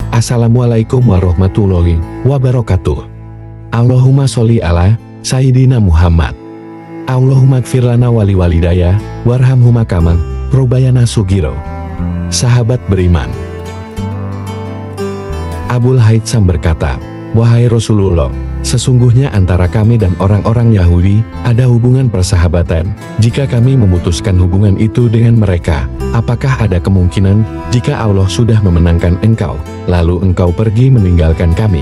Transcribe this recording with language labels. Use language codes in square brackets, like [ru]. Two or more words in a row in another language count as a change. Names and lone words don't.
[ar] السلام عليكم ورحمة الله وبركاته. اللهم صل على سيدنا محمد. اللهم اغفر لنا ولوالدي وارحمهما كما ربيانا صغيرا. [id] Sahabat beriman. Abul Haytham berkata, "Wahai Rasulullah, sesungguhnya antara kami dan orang-orang Yahudi ada hubungan persahabatan. Jika kami memutuskan hubungan itu dengan mereka, apakah ada kemungkinan jika Allah sudah memenangkan engkau, lalu engkau pergi meninggalkan kami?"